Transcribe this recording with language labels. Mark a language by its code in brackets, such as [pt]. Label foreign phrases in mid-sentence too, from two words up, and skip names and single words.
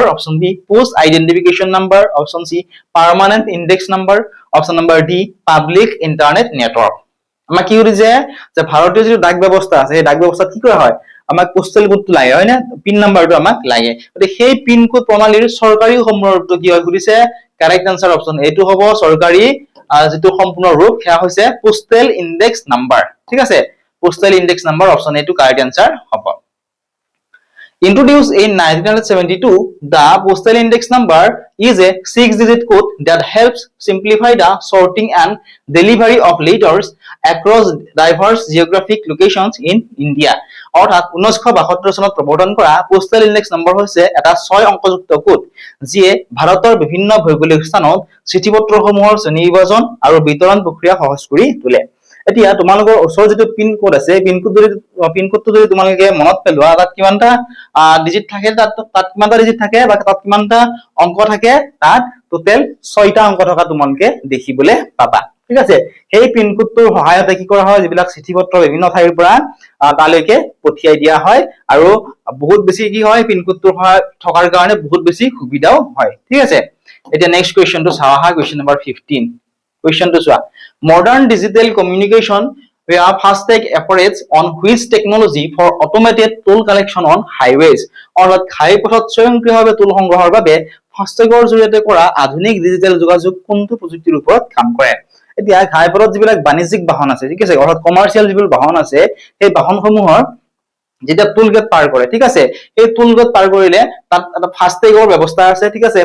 [en] option B post identification number option C permanent index number [as] অপচন নম্বৰ ডি [en] public internet network [as] আমাক কি কৰিছে যে ভাৰতীয় যে ডাক ব্যৱস্থা আছে এই ডাক ব্যৱস্থাত কি কৰা হয় আমাক [en] postal codeটো [as] লাগে হয় না [en] pin numberটো [as] আমাক লাগে গতিকে সেই [en] pin code [as] প্ৰণালীৰ সৰকাৰি সম্পূৰ্ণ ৰূপটো কি হয় কৰিছে [en] correct answer option [as] এটো হ'ব সৰকাৰি যেটো সম্পূৰ্ণ ৰূপ সেয়া হৈছে [en] postal index number [as] ঠিক আছে [en] postal index number option [as] এটো [en] correct answer [as] হ'ব [en] Introduced in 1972, the postal index number is a 6-digit code that helps simplify the sorting and delivery of letters across diverse geographic locations in India. [as] অৰ্থাৎ 1972 চনত প্ৰৱৰ্তন কৰা পোষ্টেল ইনডেক্স নম্বৰ হৈছে এটা 6 অংকযুক্ত কোড যিয়ে ভাৰতৰ বিভিন্ন ভৌগোলিক স্থানত চিঠিপত্ৰসমূহৰ শ্ৰেণীবিভাজন আৰু বিতৰণ প্ৰক্ৰিয়া সহজ কৰি তোলে এতিয়া তোমালোকৰ ওচৰ যেটো [en] pin code [as] আছে [en] pin codeটো [as] যদি তোমালোকে মনত পেলোৱা তাত কিমানটা ডিজিট থাকে তাত কিমানটা ডিজিট থাকে বা তাত কিমানটা অংক থাকে তাত টোটাল 6টা অংক থকা তোমালোকে দেখিবলৈ পাবা ঠিক আছে সেই [en] pin codeটোৰ [as] সহায়তে কি কৰা হয় যিবিলাক চিঠিপত্ৰ বিভিন্ন ঠাইৰ পৰা তালৈকে পঠিয়াই দিয়া হয় আৰু বহুত বেছি কি হয় [en] pin codeটোৰ [as] থকাৰ কাৰণে বহুত বেছি সুবিধাও হয় ঠিক আছে এতিয়া [en] next questionটো [as] চাও হা [en] question number [as] 15 [en] Question to Swa. Modern digital communication where FASTag operates on which technology for automated toll collection on highways? [as] অর্থাৎ ঘাইপথত স্বয়ংক্ৰিয়ভাৱে toll সংগ্ৰহৰ বাবে FASTagৰ জৰিয়তে কৰা আধুনিক ডিজিটেল যোগাযোগ কোনটো প্ৰযুক্তিৰ ওপৰত কাম কৰে এতিয়া ঘাইপথত যিবিলাক বাণিজ্যিক বাহন আছে ঠিক আছে অৰ্থাৎ কমাৰ্শিয়াল যিবোৰ বাহন আছে সেই বাহনসমূহৰ যেটা [en] toll gate [as] পাৰ কৰে ঠিক আছে এই [en] toll gate [as] পাৰ কৰিলে তাত এটা ফাস্টেগৰ ব্যৱস্থা আছে ঠিক আছে